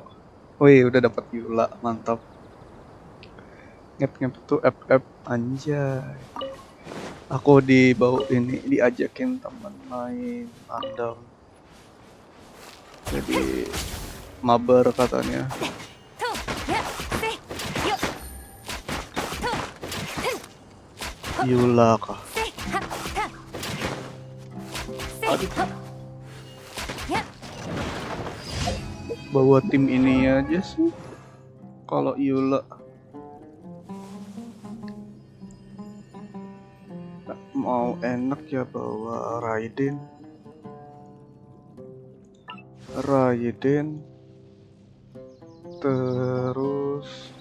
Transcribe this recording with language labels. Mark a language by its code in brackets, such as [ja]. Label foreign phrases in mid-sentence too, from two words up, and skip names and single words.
[id] Wih, udah dapat Yula, mantap. Ngep-ngep tuh FF anjay. Aku diajakin teman main undawn. Jadi mabar katanya. と、や、せ、よっ、と、 Yula kah? せ、は、た、せ、 Aduh, は、や、 bawa tim ini aja sih. Kalau Yula mau enak ya bawa Raiden, terus